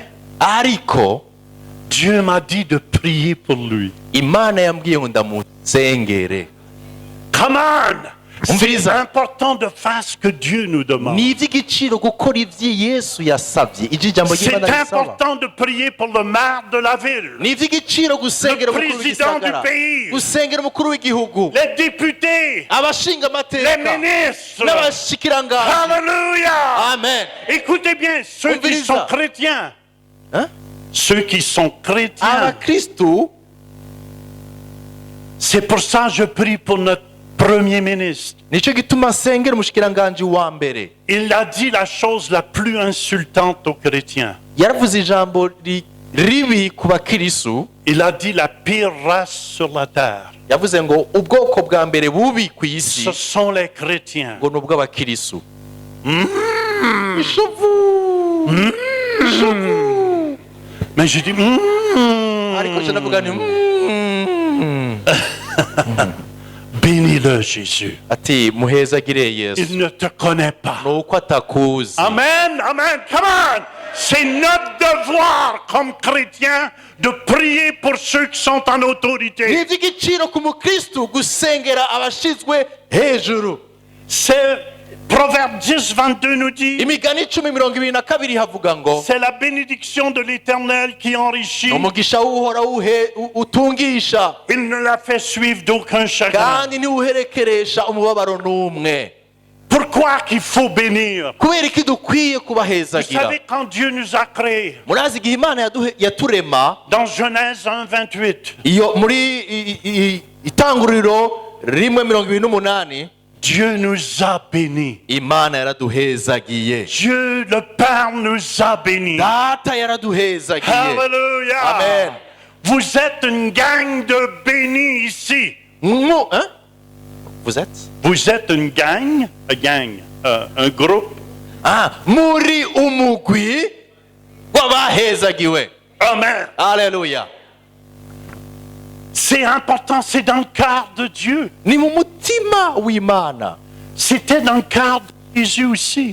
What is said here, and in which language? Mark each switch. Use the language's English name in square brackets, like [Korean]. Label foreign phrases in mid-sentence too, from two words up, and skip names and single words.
[Rundi] ariko [French] Dieu m'a dit de prier pour lui. [Rundi] Imana yambwiye ngo ndamusengere. [English] Come on! C'est [Rundi] Umviriza. [French] important de faire ce que Dieu nous demande. [Rundi] Ni iby'igiciro gukora ibyo Yesu yasabye. Ijwi ijambo [French] C'est [Rundi] ry'Imana risaba. [French] important de prier pour le maire de la ville, [Rundi] Ni iby'igiciro gusengera [French] Le [Rundi] umukuru [French] président [Rundi] w'igisagara, [French] du pays. [Rundi] gusengera umukuru w'igihugu, [French] les députés, [Rundi] abashinga [French] les [Rundi] amateka [French] ministres. [Rundi] n'abashikiranganji. [French] Alléluia! Amen. Écoutez bien, ceux qui [Rundi] Umviriza. [French] sont chrétiens, Hein? ceux qui sont chrétiens, [Rundi] Abakristu, [French] c'est pour ça que je prie pour notre Premier ministre. [Rundi] nicyo gituma nsengera umushikiranganji wa mbere. [French] Il a dit la chose la plus insultante aux chrétiens. [Rundi] Yaravuze ijambo ribi ku bakirisu. [French] Il a dit la pire race sur la terre. [Rundi] Yavuze ngo ubwoko bwa mbere bubi ku isi [French] Ce sont les chrétiens. [Rundi] ngo ni ubw'abakirisu. Ishavu. Ishavu. [French] Mais je dis, [Rundi] Ariko je navuga nti [French] bénis-le Jésus. [Rundi] ati muhezagire Yesu [French] Il ne te connaît pas. [Rundi] nuko atakuzi. [English] Amen, amen, come on. [French] C'est notre devoir comme chrétiens de prier pour ceux qui sont en [Rundi] Ni [French] autorité. [Rundi] iby'igiciro ku mukristu gusengera abashizwe hejuru. [French] C'est Proverbe 10, 22 nous dit, [Rundi] Imigani 10:22 havuga ngo [French] c'est la bénédiction de l'Éternel qui enrichit. [Rundi] umugisha w'uhoraho utungisha [French] Il ne la fait suivre d'aucun chagrin. [Rundi] kandi ntiwuherekeresha umubabaro n'umwe. [French] Pourquoi qu'il faut bénir? [Rundi] Kubera iki dukwiye [French] Vous [Rundi] kubahezagira? [French] savez, quand Dieu nous a créés, [Rundi] Murazi igihe Imana yaturema, [French] dans Genèse 1, 28, [Rundi] iyo muri itanguriro 1:28 [French] Dieu nous a bénis. [Rundi] Imana yaraduhezagiye. [French] Dieu le Père nous a bénis. [Rundi] Data yaraduhezagiye. [French] Alléluia. Amen. Vous êtes une gang de bénis ici. Hein? Vous êtes? Vous êtes une gang, un groupe. [Rundi] Ah, muri umugwi w'abahezagiwe. [French] Amen. Alléluia. C'est important, c'est dans le cœur de Dieu. [Rundi] Ni mu mutima w'Imana. [French] C'était dans le cœur de Jésus aussi.